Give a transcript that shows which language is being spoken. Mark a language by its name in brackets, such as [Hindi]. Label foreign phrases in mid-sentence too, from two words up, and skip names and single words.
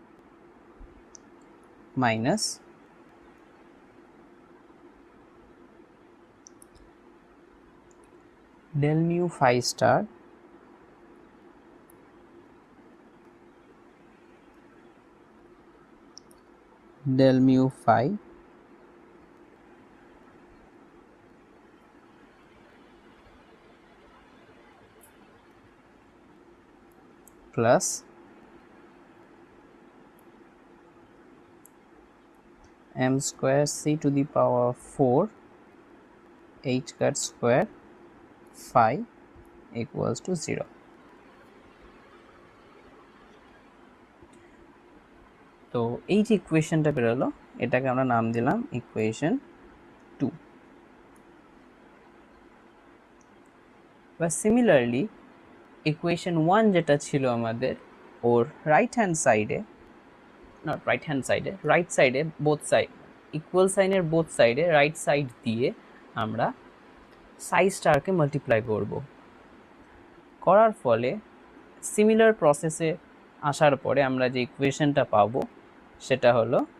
[English] minus del mu phi star del mu phi plus m square c to the power 4 h cut square phi equals to 0. [Bangla] তো এই যে ইকুয়েশনটা বেরোলো, এটাকে আমরা নাম দিলাম ইকুয়েশন 2. বা [English] similarly equation [Bangla] 1 যেটা ছিল আমাদের, ওর [English] right hand side, not right hand side, right side both side equal sign both side right side [Bangla] দিয়ে আমরা [English] psi star multiply [Bangla] করব, করার ফলে [English] similar process [Bangla] আসার পরে আমরা যে ইকুয়েশনটা পাবো সেটা হলো,